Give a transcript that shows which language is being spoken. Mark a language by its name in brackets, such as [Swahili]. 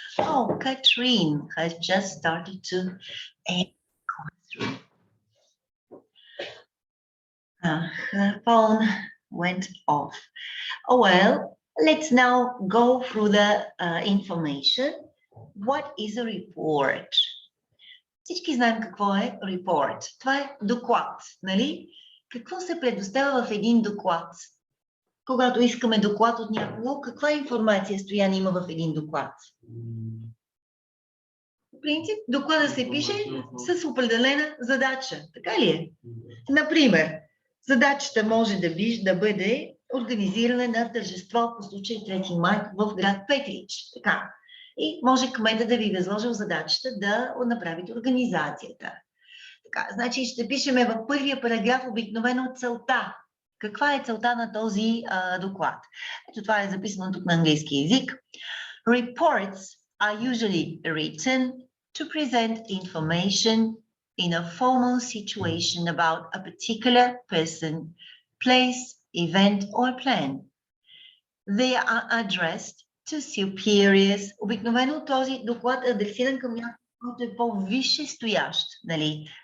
[English] Oh, Katrine has just started to enter the classroom. Her phone went off. Oh, well, let's now go through the information. What is a report? [Bulgarian] Всички знаем какво е report. Това е доклад, нали? Какво се предоставя в един доклад? Когато искаме доклад от някого, каква информация Стоян има в един доклад? В принцип, доклада се пише с определена задача. Така ли е? Например, задачата може да бъде организиране на тържество по случай 3 май в град Петрич. Така. И може кмета да ви възложил задачата да направите организацията. Така, значи ще пишеме в първия параграф обикновено целта. Каква е целта на този доклад? Ето това е записано тук на английски език. [English] Reports are usually written to present information in a formal situation about a particular person, place, event, or plan. They are addressed to superiors. [Bulgarian] Обикновено този доклад е адресиран към някой, който е по-висше стоящ, нали?